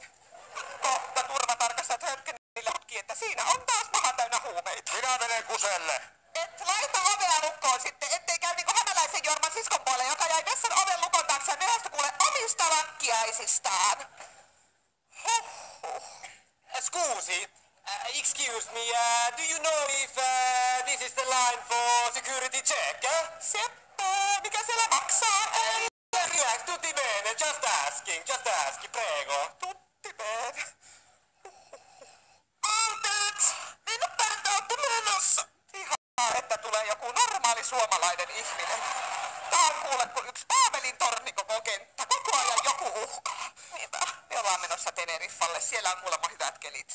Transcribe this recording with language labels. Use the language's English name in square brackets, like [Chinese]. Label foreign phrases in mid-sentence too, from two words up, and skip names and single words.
[Finnish] Kohta turvatarkastajat hönkkenillä tutki, että siinä on taas maha täynnä huumeita. Minä menen kuselle. Et laita ovea lukkoon sitten, ettei käy niinku hämäläisen Jorman siskon puolelle, joka jäi vessan oven lukon taakse ja myöhästyi kuule omista lakkiaisistaan. [English] Scusi, excuse me, do you know if this is the line for security check? [Finnish] Seppo, mikä siellä maksaa? Ei. [Italian] Relax, tutti bene, [English] just asking, [Italian] prego. Tutti bene. [Finnish] Anteeksi, minne päin te ootte menossa? Ihan, että tulee joku normaali suomalainen ihminen. Tää on kuule kun yksi Paavelin torni koko kenttä. Koko ajan joku uhkaa. Niinpä, me ollaan menossa Teneriffalle. Siellä on kuulemma hyvät kelit.